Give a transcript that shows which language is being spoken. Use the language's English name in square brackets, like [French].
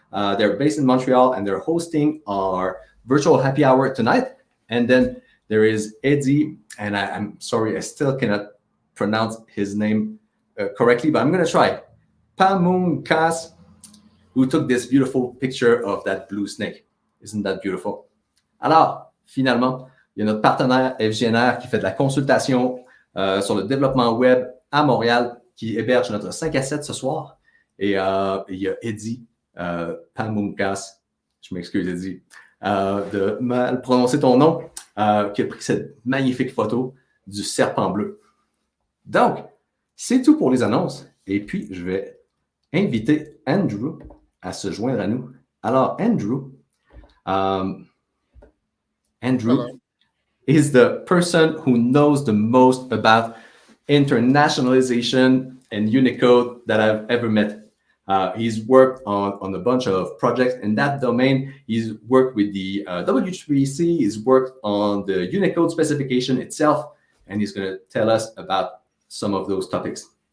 [English] They're based in Montreal, and they're hosting our virtual happy hour tonight. And then there is Eddie, and I'm sorry, I still cannot pronounce his name correctly, but I'm going to try. Pamunkas, who took this beautiful picture of that blue snake. Isn't that beautiful? [French] Alors, finalement, il y a notre partenaire FGNR qui fait de la consultation sur le développement web à Montréal, qui héberge notre 5 à 7 ce soir. Et il y a Eddie Pamunkas, je m'excuse Eddie, de mal prononcer ton nom, qui a pris cette magnifique photo du serpent bleu. Donc, c'est tout pour les annonces. Et puis, je vais inviter Andrew à se joindre à nous. Alors, Andrew, [English] Hello. is the person who knows the most about internationalization and Unicode that I've ever met. He's worked on a bunch of projects in that domain. He's worked with the W3C, he's worked on the Unicode specification itself, and he's going to tell us about some of those topics.